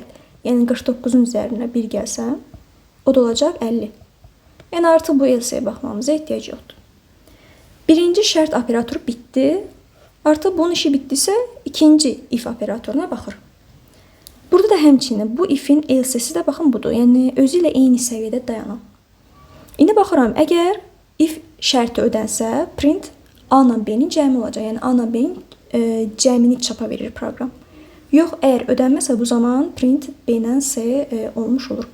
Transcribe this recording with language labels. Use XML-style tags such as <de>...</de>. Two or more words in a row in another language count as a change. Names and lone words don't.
<az>Yəni 49-un üzərinə 1 gəlsə, o da olacaq 50. Yəni artıq bu else-yə baxmamıza ehtiyac yoxdur. Birinci şərt operatoru bitdi. Artıq bunun işi bitdisə, ikinci if operatoruna baxır. Burada da həmçinin bu if-in else-si də baxın budur. Yəni özü ilə eyni səviyyədə dayanan. İndi baxıram, əgər if şərti ödənsə, print A-la B-nin cəmi olacaq. Yəni A-la B-nin cəmini çapa verir proqram. Yox, əgər ödənməsə, bu zaman print B-lə C olmuş olur.</az>